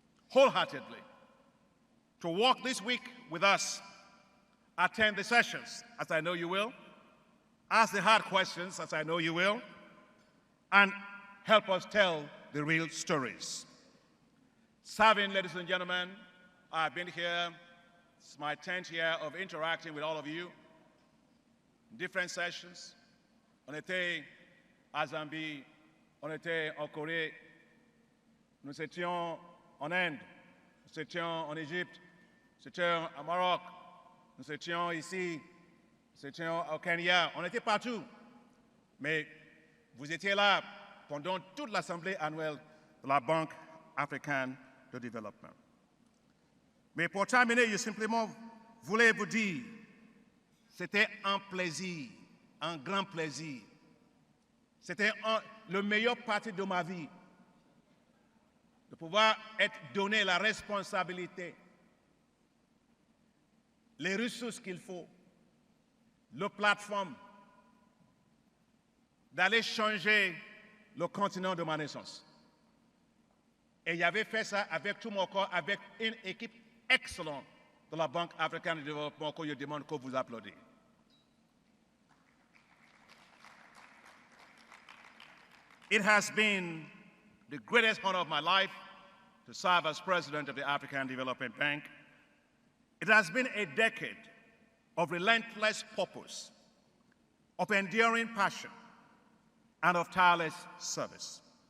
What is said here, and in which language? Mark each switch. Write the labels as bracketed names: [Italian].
[English] wholeheartedly to walk this week with us, attend the sessions, as I know you will, ask the hard questions, as I know you will, and help us tell the real stories. Serving, ladies and gentlemen, I've been here, it's my 10th year of interacting with all of you in different sessions. [French] On était à Zambie, on était en Corée, nous étions en Inde, nous étions en Égypte, nous étions au Maroc, nous étions ici, nous étions au Kenya, on était partout. Mais vous étiez là pendant toute l'Assemblée annuelle de la Banque africaine de développement. Mais pour terminer, je simplement voulais vous dire, c'était un plaisir, un grand plaisir. C'était le meilleur parti de ma vie, de pouvoir être donné la responsabilité, les ressources qu'il faut, la plateforme, d'aller changer le continent de ma naissance. Et j'avais fait ça avec tout mon corps, avec une équipe excellente de la Banque africaine de développement que je demande que vous applaudiez. [English] It has been the greatest honor of my life to serve as president of the African Development Bank. It has been a decade of relentless purpose, of enduring passion, and of tireless service.